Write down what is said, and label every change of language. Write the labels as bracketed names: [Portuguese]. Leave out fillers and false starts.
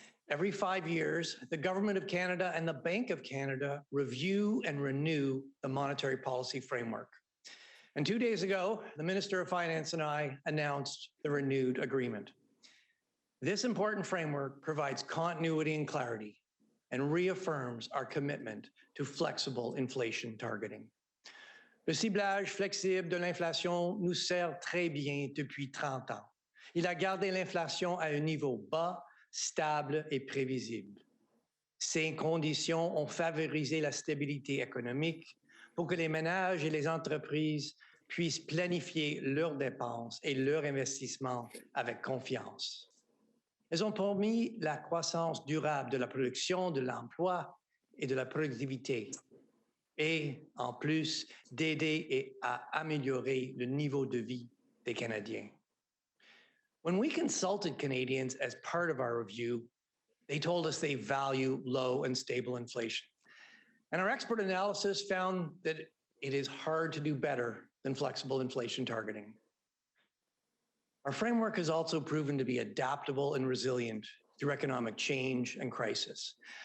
[English] Every 5 years, the Government of Canada and the Bank of Canada review and renew the monetary policy framework. And 2 days ago, the Minister of Finance and I announced the renewed agreement. This important framework provides continuity and clarity and reaffirms our commitment to flexible inflation targeting. [French] Le ciblage flexible de l'inflation nous sert très bien depuis 30 ans. Il a gardé l'inflation à un niveau bas, stable et prévisible. Ces conditions ont favorisé la stabilité économique pour que les ménages et les entreprises puissent planifier leurs dépenses et leurs investissements avec confiance. Elles ont permis la croissance durable de la production, de l'emploi et de la productivité, et en plus d'aider à améliorer le niveau de vie des Canadiens. [English] When we consulted Canadians as part of our review, they told us they value low and stable inflation. And our expert analysis found that it is hard to do better than flexible inflation targeting. Our framework has also proven to be adaptable and resilient through economic change and crisis.